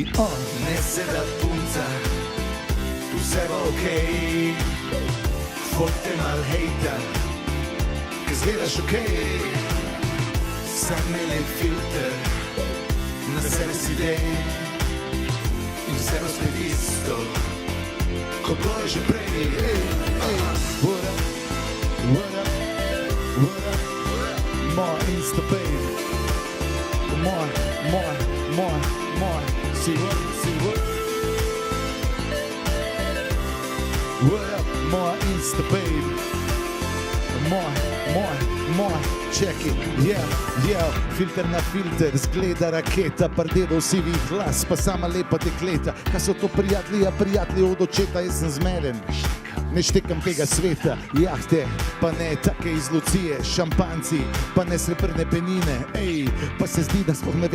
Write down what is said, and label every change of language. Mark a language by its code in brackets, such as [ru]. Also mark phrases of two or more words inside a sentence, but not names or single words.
[sl] Ne seda punca, vse bo okej, folk te mal hejta, ki zgledaš okej, sam me lep filter, na sebe si dej, in vse bo spet isto, kot bilo je že prej, [en] what up, what up, what up, more Insta babe, more, see what, what up, more Insta babe, more, check it, yeah, [sl] filter na filter, zgleda raketa, pardedov sivih glas, pa sama lepa dekleta, kaj so to prijatelji od očeta, jaz sem zmeden. Ne štekam tega sveta, jahte, pa ne take iz Lucije, šampanci, pa ne srebrne penine, pa se zdi, da sploh ne ve,